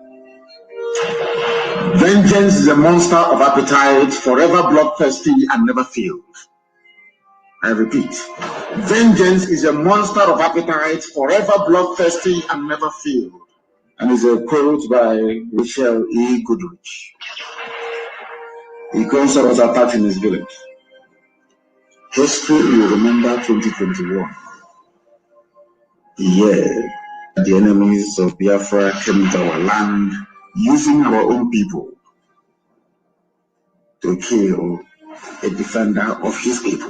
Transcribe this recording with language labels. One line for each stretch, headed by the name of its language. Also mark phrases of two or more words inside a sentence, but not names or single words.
English: Vengeance is a monster of appetite, forever bloodthirsty and never filled. I repeat, vengeance is a monster of appetite, forever bloodthirsty and never filled. And is a quote by Michelle E. Goodrich. Ikonso was attacked in his village. History will remember 2021. The year the enemies of Biafra came into our land, using our own people to kill a defender of his people.